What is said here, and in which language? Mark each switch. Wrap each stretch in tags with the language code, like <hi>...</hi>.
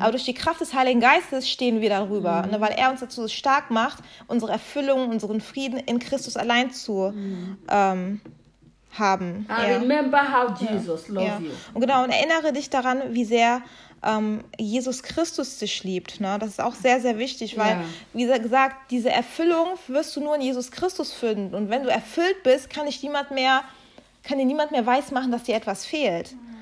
<de>Aber durch die Kraft des Heiligen Geistes stehen wir darüber, ne? Weil er uns dazu so stark macht, unsere Erfüllung, unseren Frieden in Christus allein zu haben.</de> <en>I remember how Jesus loves you.</en> <de>Und genau, und erinnere dich daran, wie sehr Jesus Christus dich liebt. Ne? Das ist auch sehr, sehr wichtig, weil, wie gesagt, diese Erfüllung wirst du nur in Jesus Christus finden. Und wenn du erfüllt bist, kann dir niemand mehr weismachen, dass dir etwas fehlt.</de>